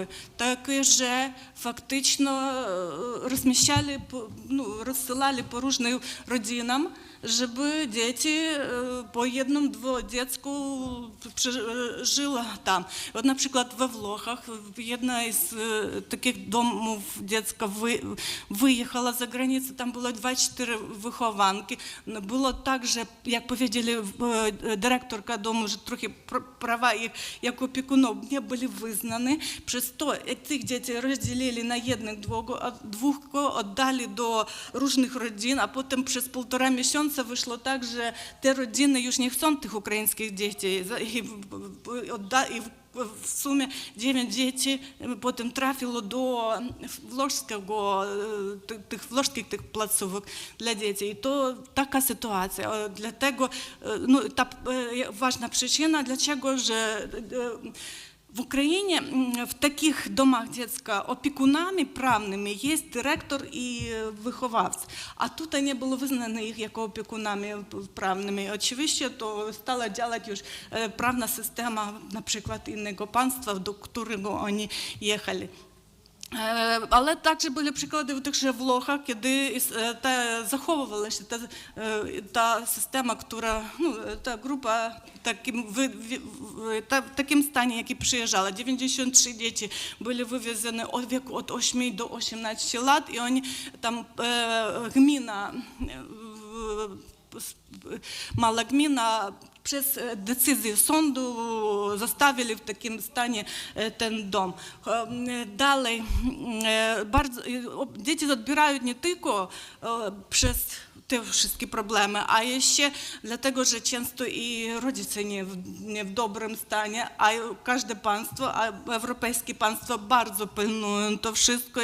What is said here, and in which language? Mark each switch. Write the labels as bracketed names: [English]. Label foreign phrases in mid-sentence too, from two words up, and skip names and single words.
[Polish] Takie, że faktycznie rozsyłali po różnym rodzinam, żeby dzieci po jednym, dwóm dziecku żyło tam. Na przykład we Włochach jedna z [Ukrainian] з таких домів дитяча виїхала за границю, там було 24 вихованки. Було так же, як powiedzieli директорка дому, що трохи права їх як опікунів не були визнані. [Polish] Przez to [Ukrainian] цих дітей розділили на jednych-двох, віддали до різних родин, а потім przez 1,5 місяця вийшло так, що ті родини [Polish] już nie chcą tych ukraińskich dzieci. I w sumie 9 dzieci potem trafiło do włoskich placówek dla dzieci. I to taka sytuacja. Dlatego ta ważna przyczyna, dlaczego, że w Ukrainie w takich domach dziecka opiekunami prawnymi jest dyrektor i wychowawca, a tutaj nie było wyznane ich jako opiekunami prawnymi. Oczywiście to stała działać już prawna systema na przykład innego państwa, do którego oni jechali. [Ukrainian] Але також були приклади в тих же Влохах, коли заховувалася та система, та група в такому стані, які приїжджали. 93 діти були вивезені від віку від 8 до 18 років, і вони там гміна, мала гміна, [Polish] przez decyzję sądu zostawili w takim stanie ten dom. Dalej, dzieci odbierają nie tylko przez te wszystkie problemy, a jeszcze dlatego, że często i rodzice nie w dobrym stanie, a każde państwo, a europejskie państwa bardzo pilnują to wszystko.